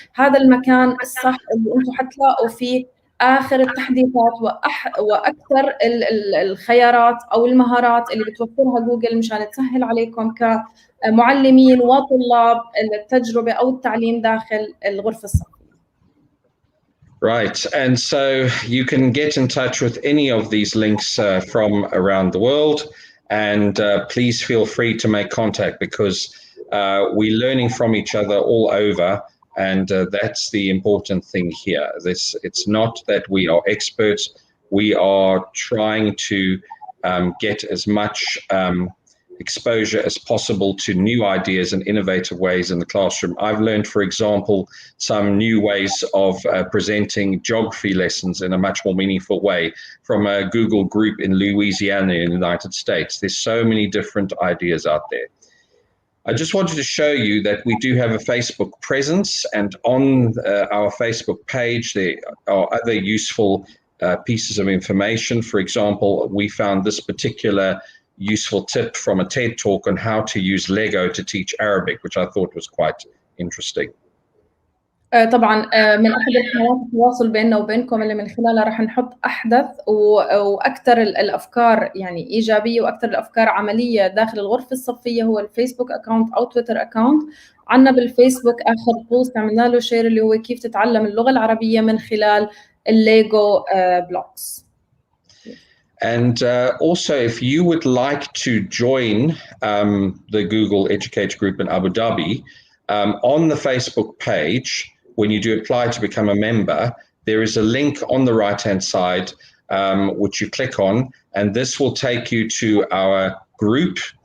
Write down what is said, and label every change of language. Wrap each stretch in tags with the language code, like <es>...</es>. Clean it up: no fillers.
<ar>هذا المكان الصح اللي انتم حتلاقوا فيه اخر التحديثات واكثر الخيارات او المهارات اللي بتوفرها جوجل مشان تسهل عليكم كمعلمين وطلاب التجربه او التعليم داخل الغرفه الصفيه.</ar> <en>Right, and so you can get in touch with any of these links from around the world, and please feel free to make contact, because we're learning from each other all over, and that's the important thing here. It's not that we are experts, we are trying to get as much exposure as possible to new ideas and innovative ways in the classroom. I've learned, for example, some new ways of presenting geography lessons in a much more meaningful way from a Google group in Louisiana in the United States. There's so many different ideas out there. I just wanted to show you that we do have a Facebook presence, and on our Facebook page, there are other useful pieces of information. For example, we found this particular useful tip from a TED talk on how to use Lego to teach Arabic, which I thought was quite interesting.</en> <ar>طبعا من احد القنوات التواصل بيننا وبينكم اللي من خلالها راح نحط احدث واكثر الافكار يعني ايجابيه واكثر الافكار عمليه داخل الغرفه الصفيه هو الفيسبوك اكاونت او تويتر اكاونت. عندنا بالفيسبوك اخر بوست عملنا له شير اللي هو كيف تتعلم اللغه العربيه من خلال الليجو بلوكس.</ar> <en>And also, if you would like to join the Google Educator Group in Abu Dhabi, on the Facebook page, when you do apply to become a member, there is a link on the right-hand side, which you click on, and this will take you to our group.</en>